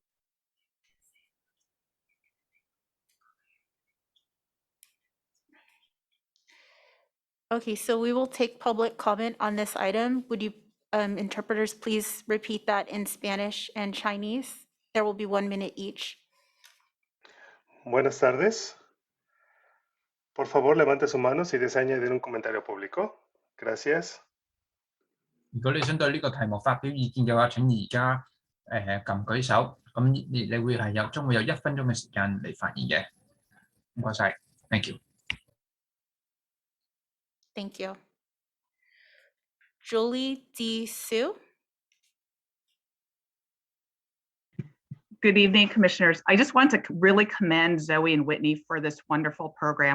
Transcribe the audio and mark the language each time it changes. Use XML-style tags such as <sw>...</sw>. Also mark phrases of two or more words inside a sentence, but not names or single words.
<en>Okay, so we will take public comment on this item. Would you, interpreters, please repeat that in Spanish and Chinese? There will be 1 minute each.</en> <es>Buenas tardes. Por favor, levante su mano si desea añadir un comentario público. Gracias.</es> <yue>如果你想對呢個題目發表意見嘅話，請而家撳舉手，咁你會係將會有1分鐘嘅時間嚟發言嘅。唔該晒 ，</yue> <en>thank you。 Thank you. Julie D. Sue. Good evening, Commissioners. I just want to really commend Zoe and Whitney for this wonderful program.</en>